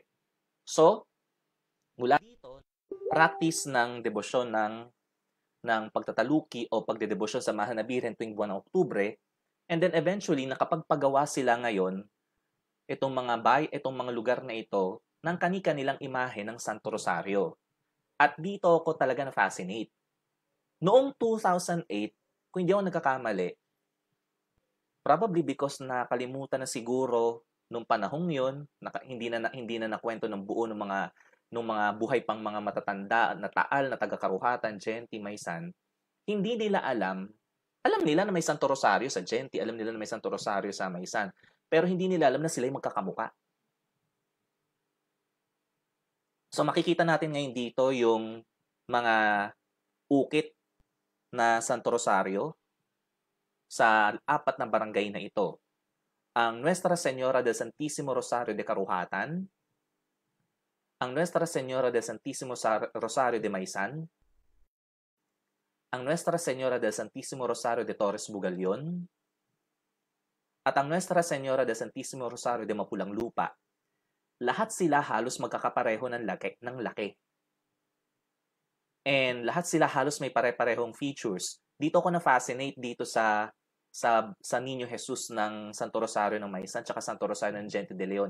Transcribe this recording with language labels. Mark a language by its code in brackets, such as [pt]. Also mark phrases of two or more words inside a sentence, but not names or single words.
[tl] So, mula dito, practice ng debosyon ng pagtataluki o pagdedebosyon sa Mahal na Birhen tuwing buwan ng Oktubre, [en] and then eventually, [tl] nakapagpagawa sila ngayon, itong mga lugar na ito, ng kani-kanilang imahe ng Santo Rosario. At dito ako talaga na-fascinate. Noong 2008, kung hindi ako nagkakamali, [en] probably because [tl] nakalimutan na siguro nung panahong yon, hindi na nakwento ng buo ng mga buhay pang mga matatanda na taal na taga-Karuhatan, Genti, Maysan, hindi nila alam nila na may Santo Rosario sa Genti, alam nila na may Santo Rosario sa Maysan, pero hindi nila alam na sila yung magkakamuka. So makikita natin ngayon dito yung mga ukit na Santo Rosario sa 4 na barangay na ito. Ang Nuestra Señora del Santísimo Rosario de Karuhatan, ang Nuestra Señora del Santísimo Rosario de Maysan, ang Nuestra Señora del Santísimo Rosario de Torres Bugalyon, at ang Nuestra Señora del Santísimo Rosario de Mapulang Lupa. Lahat sila halos magkakapareho ng laki. And lahat sila halos may pare-parehong features. Dito ako na-fascinate dito sa Niño Jesus ng Santo Rosario ng Maysan at Santo Rosario ng Gente de Leon.